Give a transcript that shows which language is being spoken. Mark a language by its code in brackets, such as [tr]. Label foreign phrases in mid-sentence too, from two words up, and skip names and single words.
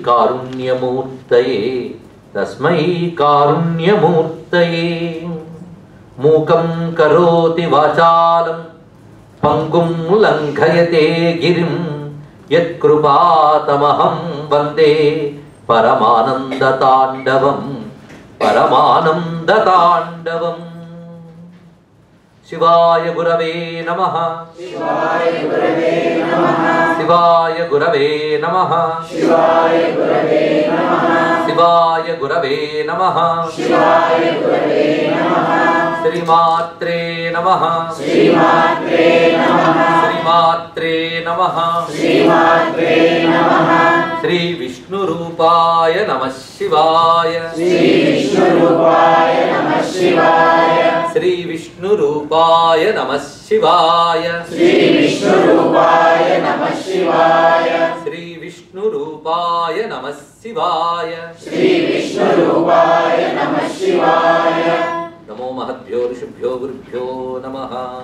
[sa] कारुण्यमूर्तये मूकं करोति वाचालं पंगुं लङ्घयते गिरिं यत्कृपातमहं वन्दे परमानन्दताण्डवम् शिवाय गुरवे नमः शिवाय गुरवे नमः शिवाय गुरवे नमः शिवाय गुरवे नमः शिवाय गुरवे नमः शिवाय गुरवे नमः శ్రీమాత్రే నమః శ్రీమాత్రే నమః శ్రీమాత్రే నమః శ్రీమాత్రే నమః శ్రీ విష్ణు రూపాయ నమః శివాయ శ్రీ విష్ణు రూపాయ నమః శివాయ శ్రీ విష్ణు రూపాయ నమః శివాయ శ్రీ విష్ణు రూపాయ నమః శివాయ శ్రీ విష్ణు రూపాయ నమః శివాయ శ్రీ విష్ణు రూపాయ నమః శివాయ నమో మహద్భ్యో ఋషిభ్యో గురుభ్యో నమః.